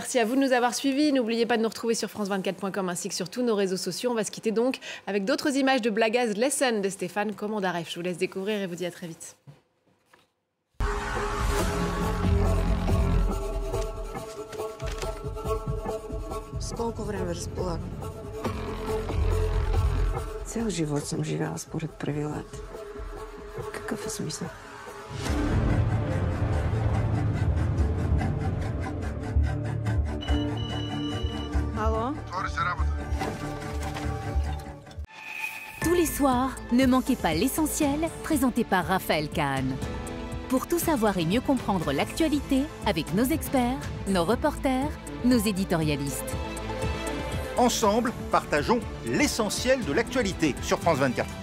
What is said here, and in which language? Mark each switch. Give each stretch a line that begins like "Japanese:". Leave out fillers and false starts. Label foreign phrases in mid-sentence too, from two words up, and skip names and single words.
French: Merci à vous de nous avoir suivis. N'oubliez pas de nous retrouver sur france24.com ainsi que sur tous nos réseaux sociaux. On va se quitter donc avec d'autres images de Blagaz Lesson de Stéphane Komandarev. Je vous laisse découvrir et vous dis à très vite.
Bulgarian: Сколько времени разполагам? Цял живот съм живяла според правилата. Какъв е смисъл? Алло?
French: Tous les soirs, ne manquez pas l'essentiel, présenté par Raphaël Kahn. Pour tout savoir et mieux comprendre l'actualité, avec nos experts, nos reporters, nos éditorialistes. Ensemble, partageons l'essentiel de l'actualité sur France 24.